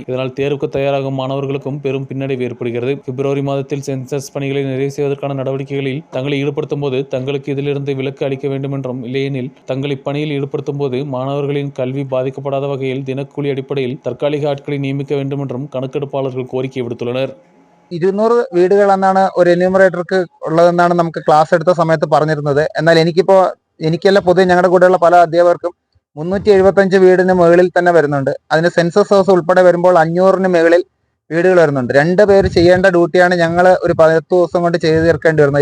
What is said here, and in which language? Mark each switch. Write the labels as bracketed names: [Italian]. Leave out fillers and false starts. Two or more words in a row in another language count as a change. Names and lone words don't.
[Tamil] இதனால் தேர்வுக்கு தயாராகும் மாணவர்களுக்கும் பெரும் பின்னடைவு ஏற்படுகிறது. பிப்ரவரி மாதத்தில் சென்சஸ் பணிகளை நிறைவு செய்வதற்கான நடவடிக்கைகளில் தங்களை ஈடுபடுத்தும் போது தங்களுக்கு இதிலிருந்து விலக்கு அளிக்க வேண்டும் என்றும், இல்லையெனில் தங்களை இப்பணியில் ஈடுபடுத்தும் போது மாணவர்களின் கல்வி பாதிக்கப்படாத வகையில் தினக்கூலி அடிப்படையில் தற்காலிக ஆட்களை நியமிக்க வேண்டும் என்றும் கணக்கெடுப்பாளர்கள் கோரிக்கை விடுத்துள்ளனர். [Malayalam] 200 വീടുകൾ എന്നാണ് ഒരു എന്യൂമറേറ്റർക്ക് ഉള്ളതെന്നാണ് നമുക്ക് ക്ലാസ് എടുത്ത സമയത്ത് പറഞ്ഞിരുന്നത്. എന്നാൽ എനിക്കല്ല പൊതുവെ ഞങ്ങളുടെ കൂടെയുള്ള പല അധ്യാപകർക്കും 375 വീടിന് മുകളിൽ തന്നെ വരുന്നുണ്ട്. അതിന് സെൻസസ് ഹൗസ് ഉൾപ്പെടെ വരുമ്പോൾ 500-ന് മുകളിൽ വീടുകൾ വരുന്നുണ്ട്. 2 പേര് ചെയ്യേണ്ട ഡ്യൂട്ടിയാണ് ഞങ്ങൾ ഒരു 10 ദിവസം കൊണ്ട് ചെയ്തു തീർക്കേണ്ടി വരുന്നത്.